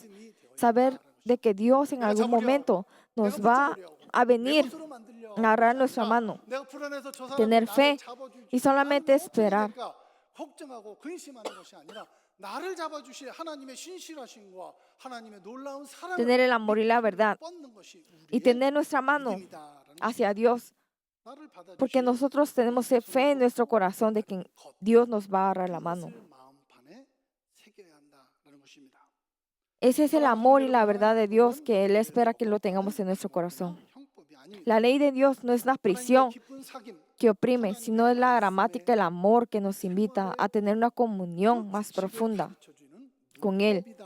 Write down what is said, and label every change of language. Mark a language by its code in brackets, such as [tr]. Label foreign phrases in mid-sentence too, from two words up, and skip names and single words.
[es] Saber de que Dios en algún momento nos va a venir a agarrar nuestra mano. Tener fe y solamente esperar. [ko] 걱정하고 근심하는 것이 아니라 나를 잡아주실 하나님의 신실하심과 하나님의 놀라운 사랑을 [es] Tener el amor y la verdad [ko] 뻗는 것이 [es] y tener nuestra mano hacia Dios. [ko] 나를 [es] Porque [ko] 받아주실 [es] nosotros tenemos fe en nuestro corazón de que Dios nos va a agarrar la mano. [ko] 그것을 마음판에 새겨야 한다라는 것입니다. [es] Ese es el amor y la verdad de Dios que Él espera que lo tengamos en nuestro corazón. La ley de Dios no es la prisión que oprime, sino es la gramática, el amor que nos invita a tener una comunión más profunda con Él.